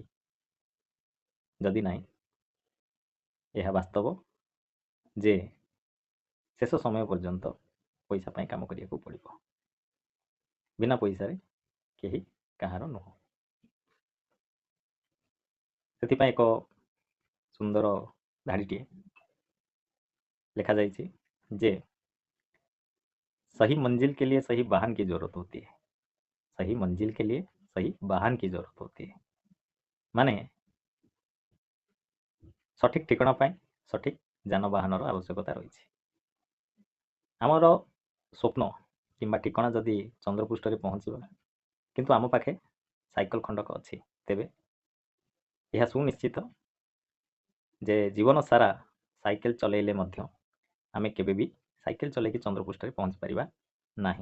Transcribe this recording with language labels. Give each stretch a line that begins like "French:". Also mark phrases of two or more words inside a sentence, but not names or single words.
Odia: ଯଦି ନାହିଁ, ଏହା ବାସ୍ତବ ଯେ ଶେଷ ସମୟ ପର୍ଯ୍ୟନ୍ତ ପଇସା ପାଇଁ କାମ କରିବାକୁ ପଡ଼ିବ। ବିନା ପଇସାରେ କେହି କାହାର ନୁହଁ। ସେଥିପାଇଁ ଏକ ସୁନ୍ଦର ଧାଡ଼ିଟିଏ ଲେଖାଯାଇଛି ଯେ
Hindi: सही मंजिल के लिए सही वाहन की जरूरत होती है। सही मंजिल के लिए सही वाहन की जरूरत होती है।
Odia: ମାନେ ସଠିକ୍ ଠିକଣା ପାଇଁ ସଠିକ୍ ଯାନବାହନର ଆବଶ୍ୟକତା ରହିଛି। ଆମର ସ୍ୱପ୍ନ କିମ୍ବା ଠିକଣା ଯଦି ଚନ୍ଦ୍ରପୃଷ୍ଠରେ ପହଞ୍ଚିବା, କିନ୍ତୁ ଆମ ପାଖେ ସାଇକେଲ ଖଣ୍ଡକ ଅଛି, ତେବେ ଏହା ସୁନିଶ୍ଚିତ ଯେ ଜୀବନ ସାରା ସାଇକେଲ ଚଲେଇଲେ ମଧ୍ୟ ଆମେ କେବେ ବି ସାଇକେଲ ଚଲେଇକି ଚନ୍ଦ୍ରପୃଷ୍ଠରେ ପହଞ୍ଚି ପାରିବା ନାହିଁ।